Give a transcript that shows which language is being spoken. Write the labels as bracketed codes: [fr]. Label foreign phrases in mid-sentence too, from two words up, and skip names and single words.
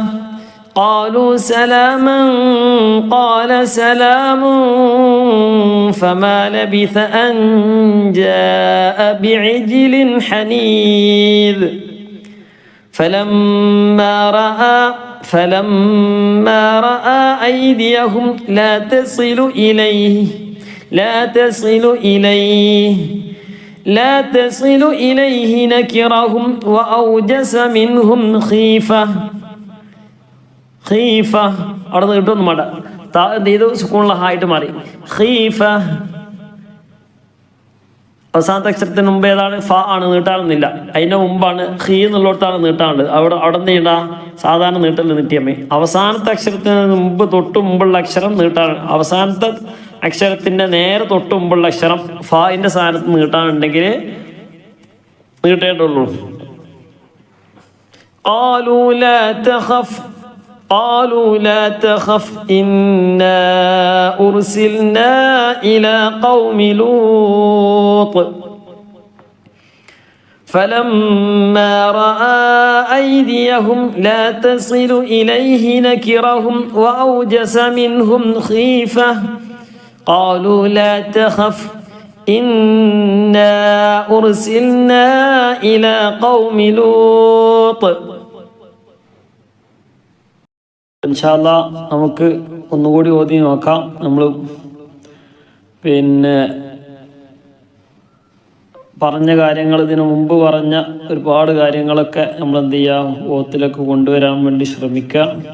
[ar] قال سلام فما لبث أن جاء بعجل حنيذ فلما رأى أيديهم لا تصل إليه نكرهم وأوجس منهم خيفة [ml] അവിടെ കിട്ടുന്നു മട ഇത് സുക്കൂണുള്ള ഹായിട്ട് മാറി ഖീഫ അവസാനത്തെ അക്ഷരത്തിന് മുമ്പ് ഏതാണ് ഫ ആണ്, നീട്ടാണെന്നില്ല. അതിന്റെ മുമ്പാണ് ഖീ എന്നുള്ളിടത്താണ് നീട്ടാനുള്ളത്. അവിടെ നീട്ടാ സാധാരണ നീട്ടൽ നീട്ടിയമ്മേ. അവസാനത്തെ അക്ഷരത്തിന് മുമ്പ് തൊട്ട് മുമ്പുള്ള അക്ഷരം നീട്ടാണ്. അവസാനത്തെ അക്ഷരത്തിന്റെ നേരെ തൊട്ട് മുമ്പുള്ള അക്ഷരം ഫാന്റെ സ്ഥാനത്ത് നീട്ടാനുണ്ടെങ്കിൽ നീട്ടേണ്ടുള്ളൂ. [ar] قالوا لا تخف إنا أرسلنا إلى قوم لوط فلما رأى أيديهم لا تصل إليه نكرهم وأوجس منهم خيفة قالوا لا تخف إنا أرسلنا إلى قوم لوط. إن شاء الله [ml] നമുക്ക് ഒന്നുകൂടി ഓതി നോക്കാം. നമ്മൾ പറഞ്ഞ കാര്യങ്ങൾ, ഇതിനു മുമ്പ് പറഞ്ഞ ഒരുപാട് കാര്യങ്ങളൊക്കെ നമ്മൾ എന്ത് ചെയ്യാം, ഓത്തിലേക്ക് കൊണ്ടുവരാൻ വേണ്ടി ശ്രമിക്കുക.